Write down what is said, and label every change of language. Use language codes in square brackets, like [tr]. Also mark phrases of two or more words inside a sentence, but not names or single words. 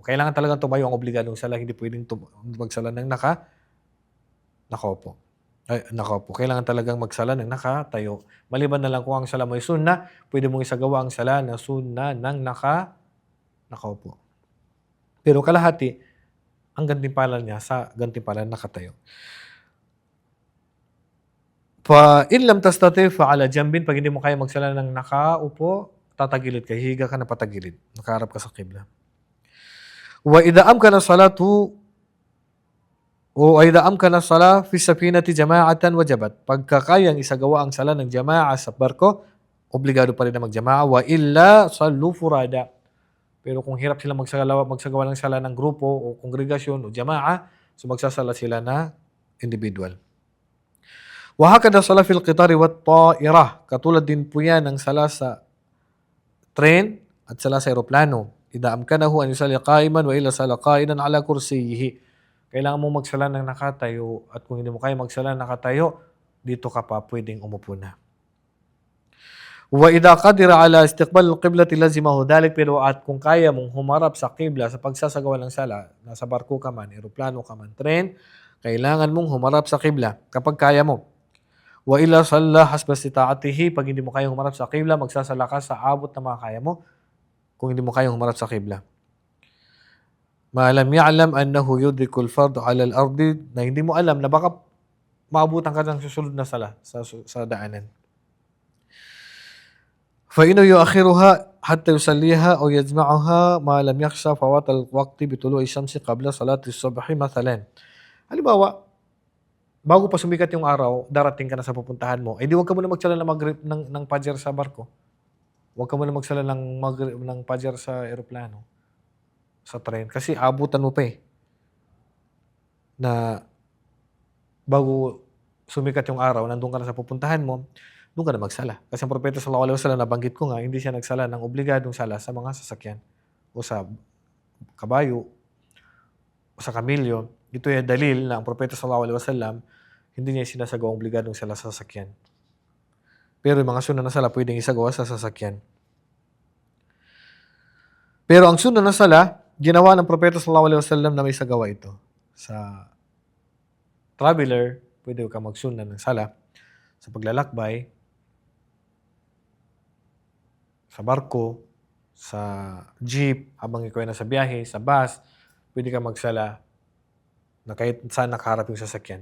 [tl] Kailangan talagang tumayo ang obligadong sala, hindi pwedeng magsala nang nakaupo. Nakaupo. Kailangan talagang magsala ng nakatayo. Maliban na lang kung ang sala mo ay sunna, pwede mong isagawa ang sala na sunna ng nakaupo. Pero kalahati, ang gantimpalan niya sa gantimpalan nakatayo. [ar] فإن لم تستطع فعلى جنب, [tl] pag hindi mo kaya magsala ng nakaupo, tatagilid ka, higa ka na patagilid, nakaharap ka sa qibla. [ar] وإذا أمكن صلاة o ay daam ka na صلاة في سفينة جماعة وجبت. [tl] Pagkakayang isagawa ang sala ng jama'a sa barko, obligado pa rin na magjama'a. [ar] وإلا صلوا فرادى. [tl] Pero kung hirap sila magsagawa ng sala ng grupo o kongregasyon o jama'a, so magsasala sila na individual. [ar] وهكذا صلاة في القطار والطائرة. [tl] Katulad din po yan ng sala sa tren at sala sa eroplano. [ar] إذا أمكنه أن يصلي قائما وإلا صلى قاعدا على كرسيه. [tl] Kailangan mo magsala ng nakatayo at kung hindi mo kaya magsala ng nakatayo, dito ka pa pwedeng umupo na. [ar] وإذا قدر على استقبال القبلة لزمه ذلك, [tl] pero at kung kaya mong humarap sa qibla sa pagsasagawa ng sala, nasa barko ka man, eroplano ka man, tren, kailangan mong humarap sa qibla kapag kaya mo. [ar] وإلا صلى حسب استطاعته. [tl] Pag hindi mo kayang humarap sa qibla, magsasala ka sa abot na mga kaya mo kung hindi mo kayang humarap sa qibla. [ar] ما لم يعلم أنه يدرك الفرض على الأرض, [tl] na hindi mo alam na baka maabutan ka ng susunod na sala sa daanan. [ar] فإنه يؤخرها حتى يصليها أو يجمعها ما لم يخش فوات الوقت بطلوع الشمس قبل صلاة الصبح مثلا. [tl] Halimbawa, bago pa sumikat yung araw, darating ka na sa pupuntahan mo, eh di wag ka muna magsala ng maghrib ng fajr sa barko. Wag ka muna magsala ng fajr sa eroplano, sa tren, kasi abutan mo pa eh, na bago sumikat yung araw, nandun ka na sa pupuntahan mo, doon ka na magsala. Kasi ang propeta [ar] صلى الله عليه وسلم, [tl] nabanggit ko nga, hindi siya nagsala ng obligadong sala sa mga sasakyan o sa kabayo o sa kamilyo. Ito ay dalil na ang propeta [ar] صلى الله عليه وسلم [tl] hindi niya sinasagawang obligadong sala sa sasakyan. Pero yung mga sunna na sala pwedeng isagawa sa sasakyan. Pero ang sunna na sala, ginawa ng propeta [ar] صلى الله عليه وسلم [tl] na may isagawa ito. Sa traveler, pwede ka magsunna ng sala. Sa paglalakbay, sa barko, sa jeep, habang ikaw ay nasa biyahe, sa bus, pwede ka magsala na kahit saan nakaharap yung sasakyan.